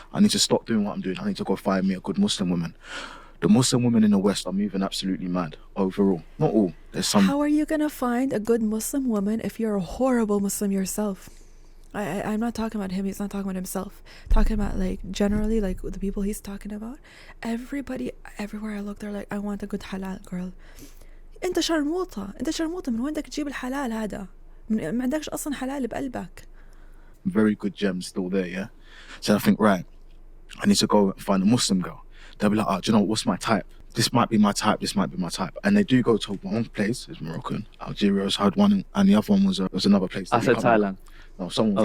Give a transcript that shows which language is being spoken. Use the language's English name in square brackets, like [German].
[English] I need to stop doing what I'm doing. I need to go find me a good Muslim woman. The Muslim women in the West are moving absolutely mad overall. Not all. There's some. How are you going to find a good Muslim woman if you're a horrible Muslim yourself? I'm not talking about him. He's not talking about himself. Talking about like generally like the people he's talking about. Everybody, everywhere I look, they're like, I want a good halal girl. [Arabic] انت شرموطة من وين بدك تجيب الحلال هذا؟ ما عندكش اصلا حلال بقلبك. [English] Very good gems still there, yeah? So I think, right, I need to go and find a Muslim girl. They'll be like, oh, do you know what's my type? This might be my type, this might be my type. And they do go to one place, it's Moroccan. Algeria's had one, and the other one was another place. I that we said can't- Thailand. No, someone was